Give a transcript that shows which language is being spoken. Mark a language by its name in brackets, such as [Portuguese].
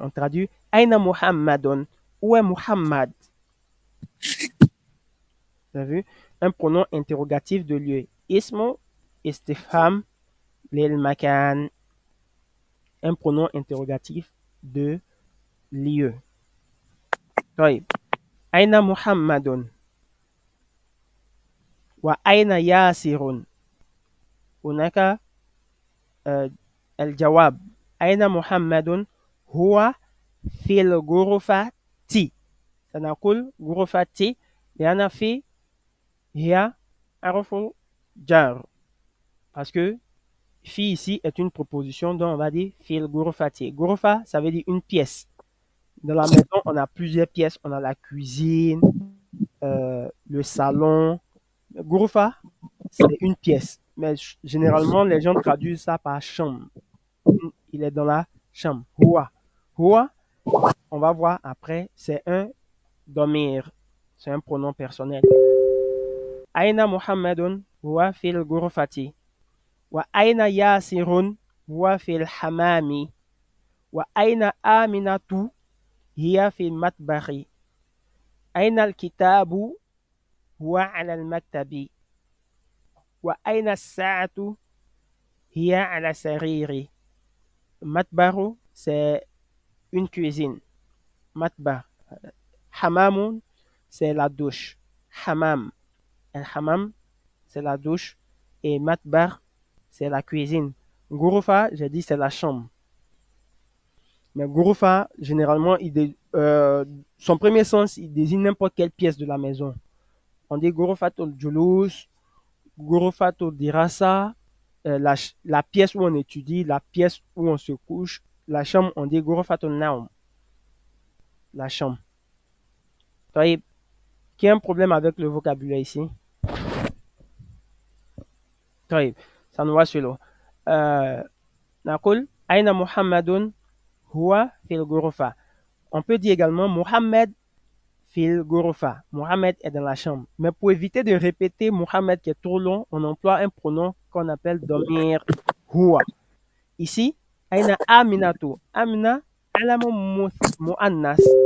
[French] On traduit [Arabic] Aina Muhammadun. [French] Où est Muhammad? Vous avez vu? Un pronom interrogatif de lieu. [Arabic] Ismu istifham lil makan. [French] Un pronom interrogatif de lieu. [Arabic] طيب أين محمد وأين ياسر هناك الجواب أين محمد هو في الغرفة سنقول غرفة لأن في هي حرف جر [French] parce que fi ici est une proposition dont on va dire fil ghurfati. Ghurfa, ça veut dire une pièce. Dans la maison, on a plusieurs pièces. On a la cuisine, le salon. Ghurfa, c'est une pièce. Mais généralement, les gens traduisent ça par chambre. Il est dans la chambre. Huwa. Huwa, on va voir après, c'est un domir. C'est un pronom personnel. [Arabic] Aina Muhammadun huwa fil ghurfati. وأين ياسر هو في الحمام وأين آمنة هي في المطبخ أين الكتاب هو على المكتب وأين الساعة هي على السرير مطبخ [French] c'est une cuisine مطبخ حمام c'est la douche حمام الحمام c'est la douche et مطبخ c'est la cuisine. Ghurfa, j'ai dit c'est la chambre. Mais Ghurfa, généralement, son premier sens, il désigne n'importe quelle pièce de la maison. On dit [Arabic] Ghurfatul Julus, Ghurfatul Dirasa, [French] la pièce où on étudie, la pièce où on se couche. La chambre, on dit [Arabic] Ghurfatul Naum. [French] La chambre. Qui a un problème avec le vocabulaire ici? Ça nous va sur l'eau. [Arabic] نقول أين محمد هو في الغرفة. [French] On peut dire également [Arabic] Mohamed fil ghurfa. [French] Mohamed est dans la chambre. Mais pour éviter de répéter Mohamed qui est trop long, on emploie un pronom qu'on appelle domir huwa. Ici, [Arabic] Aina Aminatu. [French] Amina, [Arabic] alamu mu'annas.